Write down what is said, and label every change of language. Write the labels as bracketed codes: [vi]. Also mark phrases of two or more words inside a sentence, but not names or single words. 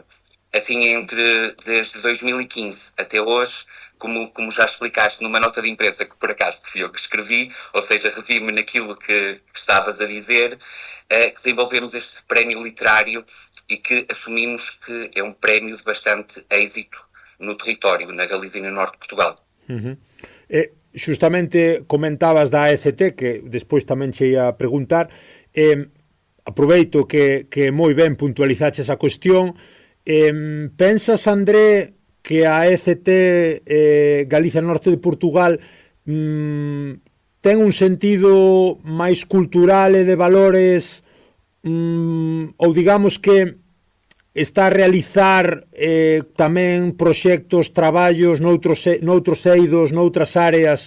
[pt] Assim, desde 2015 até hoje, como já explicaste numa nota de imprensa que por acaso fui eu que escrevi, ou seja, revi-me naquilo que estavas a dizer, que desenvolvemos este prémio literário e que assumimos que é um prémio de bastante êxito no território, na Galiza e no norte de Portugal. Uhum. [gl] Justamente comentabas da AECT, que despois tamén che ia preguntar, aproveito que moi ben puntualizaches a cuestión. Pensas, André, que a AECT Galicia Norte de Portugal ten un sentido máis cultural e de valores, ou digamos que está a realizar tamén proxectos, traballos noutros eidos, noutras áreas?